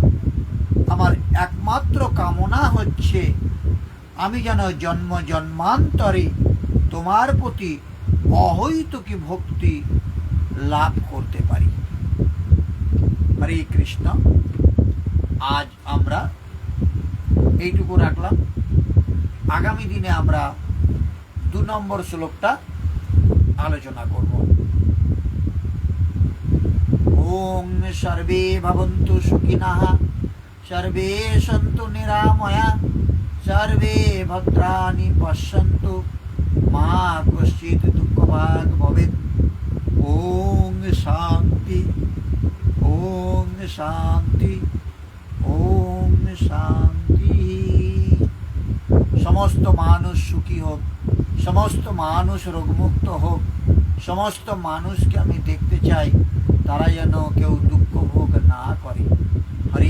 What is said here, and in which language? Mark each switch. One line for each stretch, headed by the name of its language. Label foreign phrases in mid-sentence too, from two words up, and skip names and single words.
Bangla: আমার একমাত্র কামনা হচ্ছে আমি যেন জন্ম জন্মান্তরে তোমার প্রতি অহৈতুকী ভক্তি লাভ করতে পারি। হরে কৃষ্ণ। আজ আমরা এইটুকু রাখলাম। আগামী দিনে আমরা 2 নম্বর শ্লোকটা আলোচনা করব।
Sanskrit: ওং সর্বে ভবন্তু সুখিনঃ, সর্বে সন্তু নিরাময়া, সর্বে ভদ্রাণি পশ্যন্তু, মা কশ্চিৎ দুঃখভাগ ভবেৎ। ওং শান্তি, ওং শান্তি, ওং শান্তি।
Bangla: সমস্ত মানুষ সুখী হোক, সমস্ত মানুষ রোগমুক্ত হোক, সমস্ত মানুষকে আমি দেখতে চাই তারা যেন কেউ দুঃখ ভোগ না করে।